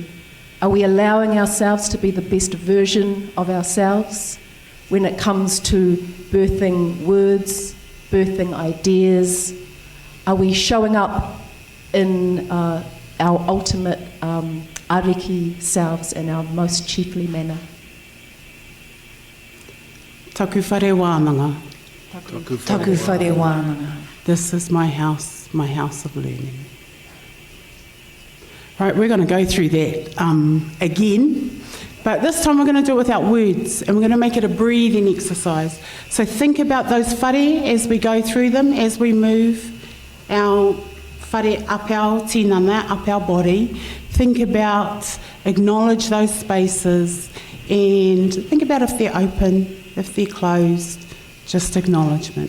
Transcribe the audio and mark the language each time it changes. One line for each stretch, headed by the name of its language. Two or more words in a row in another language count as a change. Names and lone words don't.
English: Are we allowing ourselves to be the best version of ourselves when it comes to birthing words, birthing ideas? Are we showing up in our ultimate ariki selves in our most chiefly manner?
Māori: Taku whare wānanga. Taku whare wānanga.
English: This is my house of learning. Right, we're going to go through that again, but this time we're going to do it without words, and we're going to make it a breathing exercise. So think about those whare as we go through them, as we move our whare up our tinana, up our body. Think about, acknowledge those spaces, and think about if they're open, if they're closed, just acknowledgement.